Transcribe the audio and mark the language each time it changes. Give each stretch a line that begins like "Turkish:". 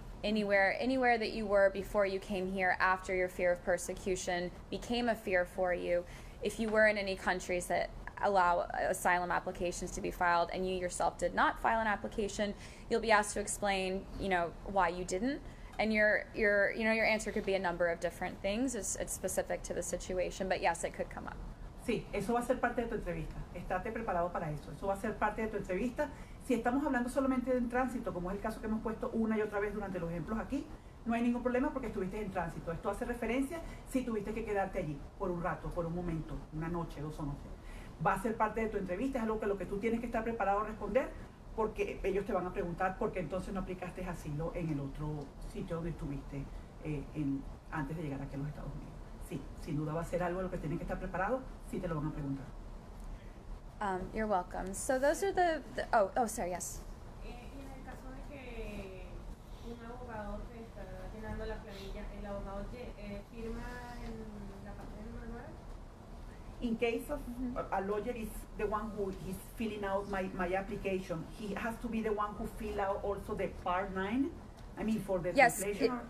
English: Anywhere that you were before you came here, after your fear of persecution became a fear for you, if you were in any countries that allow asylum applications to be filed and you yourself did not file an application, you'll be asked to explain, you know, why you didn't. And your answer could be a number of different things. It's specific to the situation, but yes, it could come up.
Spanish: Sí, eso va a ser parte de tu entrevista. Estate preparado para eso. Eso va a ser parte de tu entrevista. Si estamos hablando solamente de tránsito, como es el caso que hemos puesto una y otra vez durante los ejemplos aquí, no hay ningún problema porque estuviste en tránsito. Esto hace referencia si tuviste que quedarte allí por un rato, por un momento, una noche, 2 noches. Va a ser parte de tu entrevista, es algo que lo que tú tienes que estar preparado a responder, porque ellos te van a preguntar por qué entonces no aplicaste asilo en el otro sitio donde estuviste antes de llegar aquí a los Estados Unidos. Sí, sin duda va a ser algo de lo que tienes que estar preparado, sí te lo van a preguntar.
English: You're welcome. So those are sorry, yes.
Spanish: Y en el caso de que un abogado te está llenando la planilla, el abogado firma en la página número 9.
English: In case of a lawyer is the one who is filling out my application, he has to be the one who fill out also the part 9. I mean, for the translation.